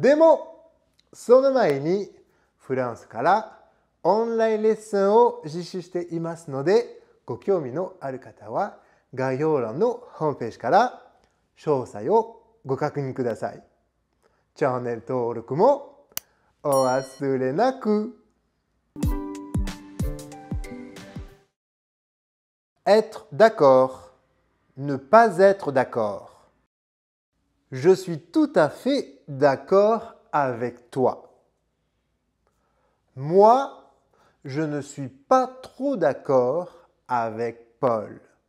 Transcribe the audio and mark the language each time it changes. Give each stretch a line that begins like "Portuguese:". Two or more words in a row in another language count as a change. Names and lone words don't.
Japanese: でもその前にフランスからオンラインレッスンを実施していますので、ご興味のある方は概要欄のホームページから詳細をご確認ください。チャンネル登録もお忘れなく。
French: Être d'accord, ne pas être d'accord. Je suis tout à fait d'accord avec toi. Moi, je ne suis pas trop d'accord avec Paul.